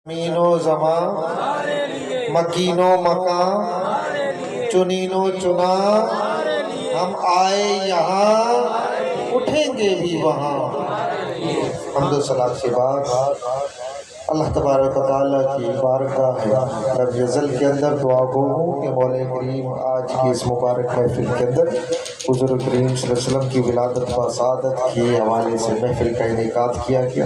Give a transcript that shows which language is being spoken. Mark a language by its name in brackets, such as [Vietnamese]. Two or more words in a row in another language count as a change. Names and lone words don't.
[Urdu] مین و زمان مکین و مکان چنین و چنا ہم آئے یہاں اٹھیں گے بھی وہاں۔ حمد و صلاۃ کے بعد اللہ تبارک و تعالیٰ کی بارگاہ رب ازل کے اندر دعا گو ہوں کہ مولا کریم آج کی اس مبارک محفل کے اندر حضور کریم [Arabic] صلی اللہ علیہ وسلم [Urdu] کی ولادت و سعادت کے حوالے سے محفل کا انعقاد کیا گیا۔